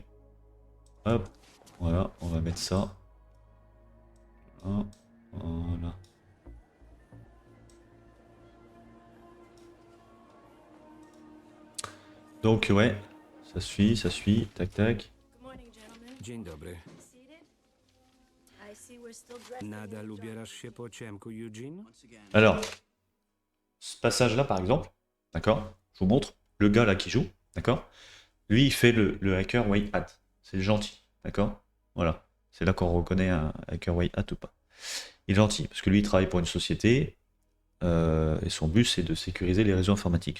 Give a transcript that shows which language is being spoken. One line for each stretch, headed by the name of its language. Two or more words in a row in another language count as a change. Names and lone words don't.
French: Hop, voilà, on va mettre ça. Voilà. Donc ouais, ça suit, tac tac.
Polish: Dzień dobry. Nadal ubierasz się po ciemku, Eugene?
French: Alors, ce passage-là par exemple, d'accord, je vous montre, le gars là qui joue, d'accord, lui il fait le hacker
English: white hat,
French: c'est le gentil, d'accord, voilà, c'est là qu'on reconnaît un hacker
English: white hat
French: ou pas. Il est gentil, parce que lui il travaille pour une société, et son but c'est de sécuriser les réseaux informatiques.